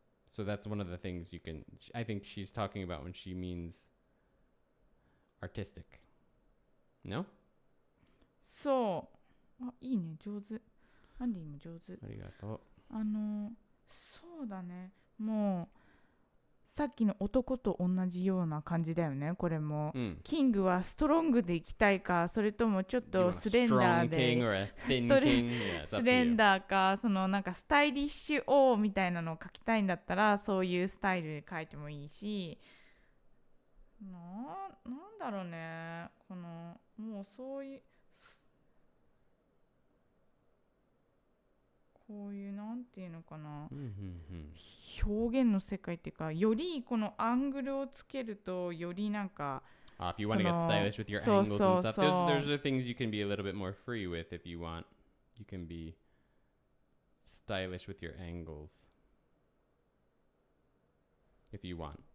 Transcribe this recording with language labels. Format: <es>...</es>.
<en>So that's one of the things I think she's talking about when she means artistic. No?</en> <ja>そう、あ、いいね、上手、アンディも上手、ありがとう。そうだね、もうさっきの男と同じような感じだよね、これも、キングはストロングでいきたいか、それともちょっとスレンダーでスレンダーか、そのなんかスタイリッシュ王みたいなのを描きたいんだったらそういうスタイルで描いてもいいし、なんだろうね、このもうそういうこういうなんていうのかな、表現の世界っていうか、よりこのアングルをつけるとよりなんか、</ja> <en>if you want to get stylish with your angles and stuff, there's the things you can be a little bit more free with if you want. You can be stylish with your angles if you want.</en>